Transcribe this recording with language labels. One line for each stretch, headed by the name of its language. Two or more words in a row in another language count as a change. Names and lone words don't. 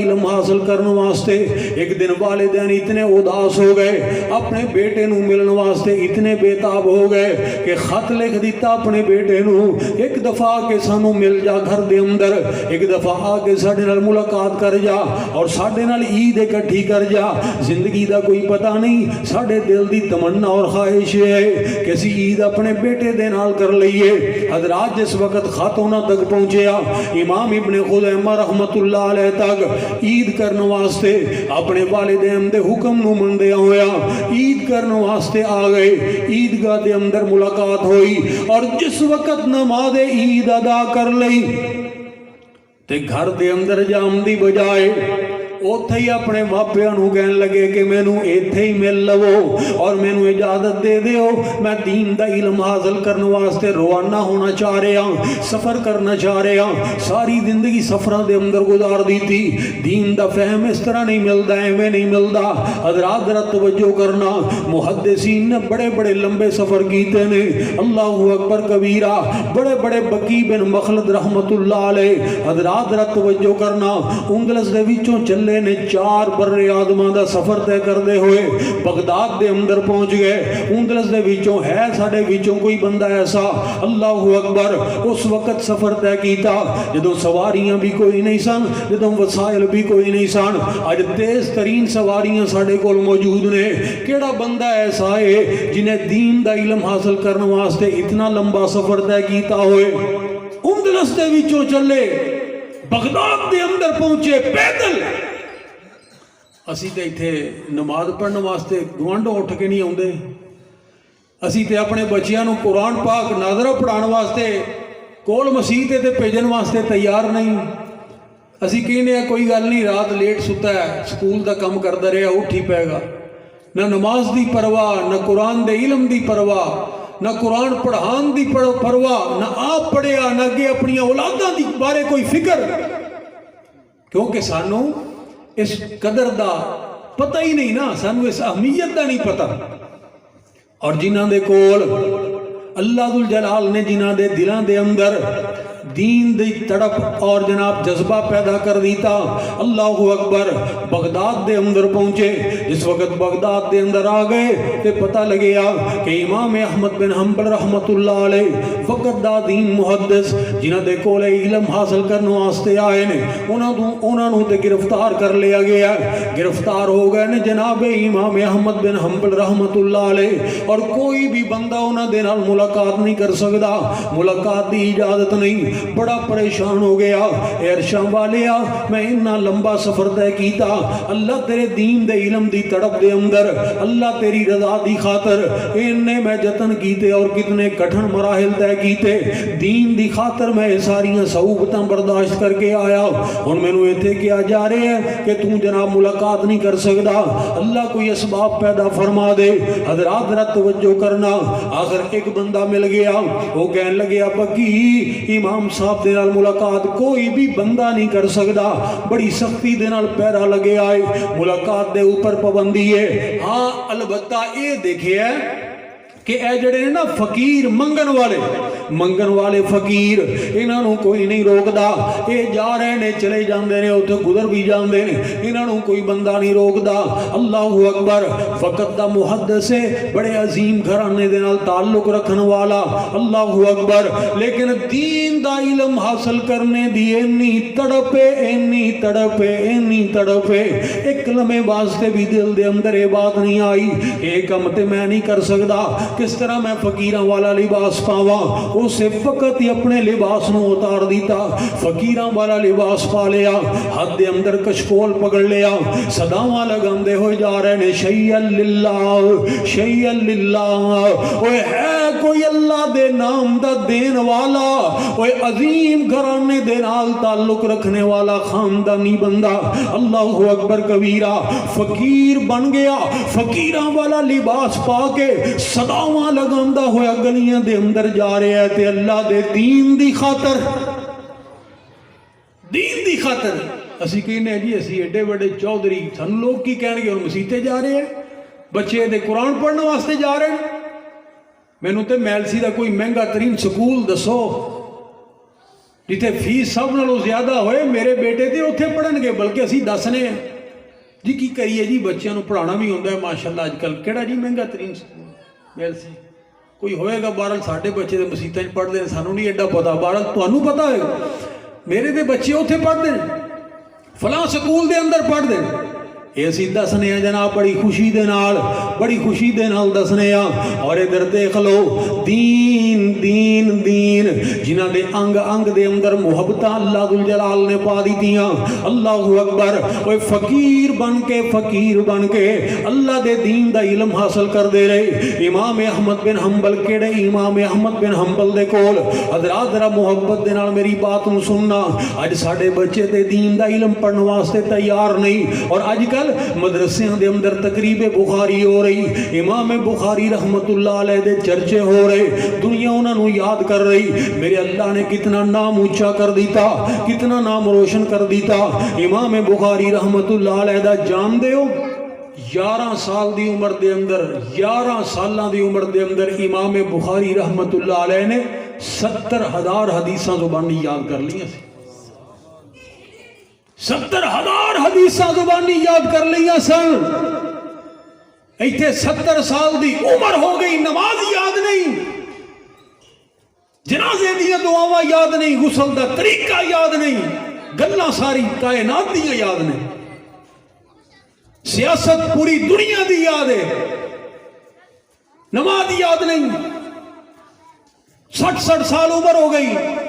Punjabi: علم حاصل کرنے واسطے ایک دن والدین اتنے اداس ہو گئے اپنے بیٹے نو ملن واسطے اتنے بےتاب ہو گئے کہ خط لکھ دیتا اپنے بیٹے نو ایک دفعہ کے سانو مل جا گھر دے اندر ایک دفعہ آ کے ساڈے نال ملاقات کر جا اور ساڈے نال عید اکٹھی کر جا زندگی دا کوئی پتہ نہیں ساڈے دل دی تمنا اور خواہش ہے کہ اسی عید اپنے بیٹے دے نال کر لئیے حضرات جس وقت خط انہاں تک پہنچیا امام ابن خزیمہ
Arabic: رحمت اللہ علیہ
Punjabi: تک عید کرنے واسطے اپنے والدین دے حکم نو مندیا ہویا عید کرنے واسطے آ گئے عیدگاہ دے اندر ملاقات ہوئی اور جس وقت نماز عید ادا کر لئی تے گھر دے اندر جام دی بجائے اوتھے ہی اپنے ماپیاں نو کہن لگے کہ مینوں ایتھے ہی مل لو اور مینوں اجازت دے دیو میں دین دا علم حاصل کرنے واسطے روانہ ہونا چاہ رہا ہوں سفر کرنا چاہ رہا ہوں ساری زندگی سفراں دے اندر گزار دی تھی دین دا فہم اس طرح نہیں ملدا ایویں نہیں ملدا حضرات ذرا توجہ کرنا محدثین نے بڑے بڑے لمبے سفر کیتے نے
Arabic: اللہ اکبر کبیرہ
Punjabi: بڑے بڑے بقی بن مخلد
Arabic: رحمت اللہ علیہ
Punjabi: حضرات ذرا توجہ کرنا اندلس دے وچوں چلے نے 4 بر اعظماں دا سفر طے کردے ہوئے بغداد دے اندر پہنچ گئے اندلس دے وچوں ہے ساڈے وچوں کوئی بندہ ایسا
Arabic: اللہ اکبر
Punjabi: اس وقت سفر طے کیتا جدوں سواریاں بھی کوئی نہیں سن جدوں وسائل بھی کوئی نہیں سن اج تیز ترین سواریاں ساڈے کول موجود نے کیڑا بندہ ایسا ہے جنہیں دین دا علم حاصل کرنے واسطے اتنا لمبا سفر طے کیتا ہوئے اندلس دے وچوں چلے بغداد دے اندر پہنچے پیدل اسی تے ایتھے نماز پڑھنے واسطے گوانڈوں اٹھ کے نہیں آوندے اسی تے اپنے بچیاں نو قرآن پاک ناظرہ پڑھان واسطے کول مسیح تے بھیجن واسطے تیار نہیں اسی کہنے کوئی گل نہیں رات لیٹ ستا ہے سکول دا کم کردا رہیا اٹھ ہی پائے گا نہ نماز دی پرواہ نہ قرآن دے علم دی پرواہ نہ قرآن پڑھان دی پرواہ نہ آپ پڑھیا نہ کہ اپنی اولاداں دی بارے کوئی فکر کیونکہ سانو اس قدر دا پتہ ہی نہیں نا سانو اس اہمیت دا نہیں پتہ اور جنہاں دے کول اللہ ذوالجلال نے جنہاں دے دلاں دے اندر دین دی تڑپ اور جناب جذبہ پیدا کر دیتا
Arabic: اللہ اکبر
Punjabi: بغداد دے اندر پہنچے جس وقت بغداد دے اندر آ گئے تے پتہ لگیا کہ امام احمد بن حنبل
Arabic: رحمت اللہ علیہ
Punjabi: وقت دا دین محدث جنہ دے کولے علم حاصل کرنے واسطے آئے نے انہاں نو تے گرفتار کر لیا گیا گرفتار ہو گئے نے جناب امام احمد بن حنبل
Arabic: رحمت اللہ علیہ
Punjabi: اور کوئی بھی بندہ انہاں دے نال ملاقات نہیں کر سکدا ملاقات دی اجازت نہیں بڑا پریشان ہو گیا اے عرشاں والیا میں اتنا لمبا سفر طے کیتا اللہ تیرے دین دے علم دی تڑپ دے اندر اللہ تیری رضا دی خاطر انہیں میں جتن کیتے اور کتنے کٹھن مراحل طے کیتے دین دی خاطر میں ساریاں صعوبتاں برداشت کر کے آیا ہن مینوں ایتھے کیا جا رہے ہیں کہ تو جناب ملاقات نہیں کر سکدا اللہ کوئی اسباب پیدا فرما دے حضرات ذرا توجہ کرنا آخر ایک بندہ مل گیا وہ کہنے لگیا بکی امام صاحب دے نال ملاقات کوئی بھی بندہ نہیں کر سکدا بڑی سختی دے نال پیرا لگے آئے ملاقات دے اوپر پابندی ہے ہاں البتہ اے دیکھے ہے کہ اے جڑے نا فقیر منگن والے فقیر انہاں نو کوئی نہیں روکدا اے جا رہے نے چلے جاندے نے اوتھے گزر بھی جاندے نے انہاں نو کوئی بندہ نہیں روکدا
Arabic: اللہ اکبر
Punjabi: وقت دا محدث ہے بڑے عظیم گھرانے دے نال تعلق رکھن والا
Arabic: اللہ اکبر
Punjabi: لیکن دین دا علم حاصل کرنے دی اینی تڑپے ایک لمحے واسطے بھی دل دے اندر یہ بات نہیں آئی اے کم تے میں نہیں کر سکدا کس طرح میں فقیراں والا لباس پاواں اسے فقط ہی اپنے لباس نو اتار دیتا فقیراں والا لباس پا لیا ہاتھ دے اندر کشکول پکڑ لیا صداواں لگاندے ہوئے جا رہے نے شیئن للہ اوے ہے کوئی اللہ دے نام دا دین والا اوے عظیم گھرانے دے نال تعلق رکھنے والا خاندانی بندہ
Arabic: اللہ اکبر کبیرہ
Punjabi: فقیر بن گیا فقیراں والا لباس پا کے صداواں لگاندہ ہویا گلیاں دے اندر جا رہے ہیں تے اللہ دے دین دی خاطر اسی کہنے جی اسی ایڈے بڑے چودھری سن لوگ کی کہنے گے اور مسیطے جا رہے ہیں بچے دے قرآن پڑھنے واسطے جا رہے ہیں میں نے تے میلسی دا کوئی مہنگا ترین سکول دسو جتے فیس سب نالوں زیادہ ہوئے میرے بیٹے تے اتھے پڑھن گے بلکہ اسی دسنے ہیں جی کی کریے جی بچیاں نو پڑھانا بھی ہوندہ ہے ماشاءاللہ آج کل کیڑا جی مہنگا ترین سکول میلسی کوئی ہوئے گا بارل ساڑھے بچے دے مسیطہ پڑھ دیں سانو نہیں ایڈا پتا بارل تو انو پتا ہے گا میرے دے بچے اتھے پڑھ دیں فلاں سکول دے اندر پڑھ دیں یہ اسی دسنے ہیں جناب بڑی خوشی دے نال دسنے ہیں. اور ادھر دیکھ لو دین دین دین جنہ دے انگ انگ دے اندر محبتاں اللہ ذوالجلال نے پا دیتیاں.
Arabic: اللہ اکبر.
Punjabi: وہ فقیر بن کے اللہ دے دین دا علم حاصل کر دے رہے. امام احمد بن حنبل کیڑے امام احمد بن حنبل دے کول حضرات ذرا محبت دے نال میری بات نو سننا. اج ساڈے بچے تے دین دا علم پڑھن واسطے تیار نہیں. اور اج کل مدرسیاں دے اندر تقریب بخاری ہو رہی. امام بخاری
Arabic: رحمت اللہ علیہ
Punjabi: دے چرچے ہو رہے. دنیا انہاں نو یاد کر رہی. میرے اللہ نے کتنا نام اونچا کر دیتا, کتنا نام روشن کر دیتا. امام بخاری
Arabic: رحمت اللہ علیہ
Punjabi: دا جان دے ہو 11 سال دی عمر دے اندر 11 سالاں دی عمر دے اندر امام بخاری
Arabic: رحمت اللہ علیہ
Punjabi: نے 70,000 حدیثاں زبانی یاد کر لیاں سی. 70,000 حدیثاں زبانی یاد کر لیاں سن. ایتھے 70 سال دی عمر ہو گئی, نماز یاد نہیں, جنازے دیاں دعاواں یاد نہیں, غسل دا طریقہ یاد نہیں, گلاں ساری کائنات دیاں یاد نہیں, سیاست پوری دنیا دی یاد ہے, نماز یاد نہیں. 60 سال عمر ہو گئی.